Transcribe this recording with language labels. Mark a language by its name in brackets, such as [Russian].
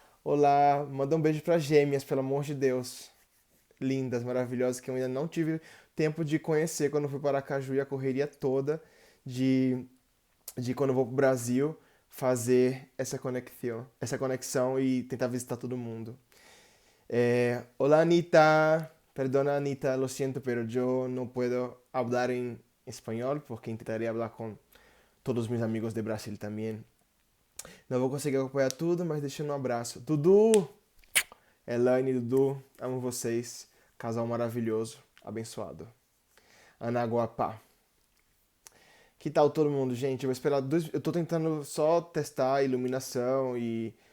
[Portuguese] Olá, manda um beijo para gêmeas, pelo amor de Deus. Lindas, maravilhosas, que eu ainda não tive tempo de conhecer quando fui para Aracaju e a correria toda de, de quando eu vou pro Brasil fazer essa conexão e tentar visitar todo mundo. [Spanish] Hola Anita, perdona Anita, lo siento, pero yo no puedo hablar en español porque intentaré hablar con todos mis amigos de Brasil también. [Portuguese] Não vou conseguir acompanhar tudo, mas deixando um abraço. Dudu, Elaine, Dudu, amo vocês. Casal maravilhoso, abençoado. Anaguapá. Que tal todo mundo, gente? Eu vou esperar dois. Eu tô tentando só testar a iluminação e.